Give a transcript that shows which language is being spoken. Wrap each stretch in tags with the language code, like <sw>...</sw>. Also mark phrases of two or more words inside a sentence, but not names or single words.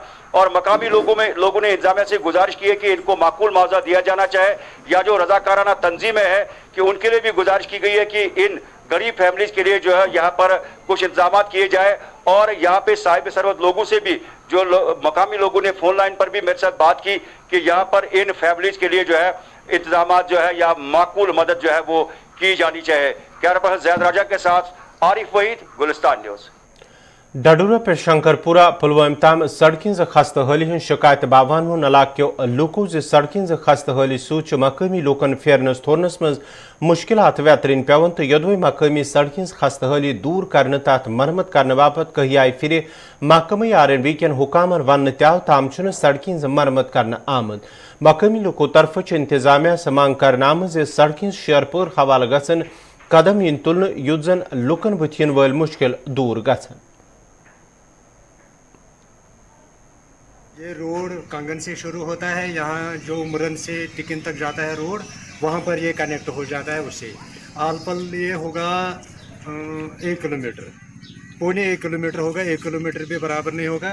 <hi>और मकामी लोगों ने इंतजामिया से गुजारिश की है कि इनको माकूल मुआवजा दिया जाना चाहे, या जो रजाकाराना तंजीमें हैं कि उनके लिए भी गुजारिश की गई है कि इन गरीब फैमिलीज के लिए जो है यहाँ पर कुछ इंतजाम किए जाए। और यहाँ पे साहिब सरवत लोगों से भी जो मकामी लोगों ने फोन लाइन पर भी मेरे साथ बात की कि यहाँ पर इन फैमिलीज के लिए जो है इंतजाम जो है या माकूल मदद जो है वो की जानी चाहिए।</hi> <en>camera person</en> <hi>जैद राजा के साथ आरिफ वहीद, गुलिस्तान न्यूज़।</hi> <ks>डडूरा पे शंकरपुरा पुलवाम ताम सड़कें खस्त हाली हन शिकायत बावान इलाको लूको सड़कें खस्त हाली सूच मकामी लोकन फेरनस थोरनस मज मुश्किलात वेतरिन पेवन तो यदवे मकामी सड़कें खस्त हाली दूर करने तथ मरम्मत करने बाबत कहियाय फिर महकमे RNB कन हुकामन वन तव ताम सड़कें मरम्मत करने आमद। मकामी लोको तरफ इंतजामिया से मांग कर आमज सड़कें शेरपुर हवाल गसन कदम इन तुलन युत जन लुकन बुथिन वल मुश्किल दूर गसन।</ks> <hi>ये रोड कंगन से शुरू होता है, यहाँ जो उमरन से टिकिन तक जाता है रोड, वहाँ पर ये कनेक्ट हो जाता है उससे। आलपल ये होगा 1 किलोमीटर, पौने 1 किलोमीटर होगा, 1 किलोमीटर भी बराबर नहीं होगा।</hi>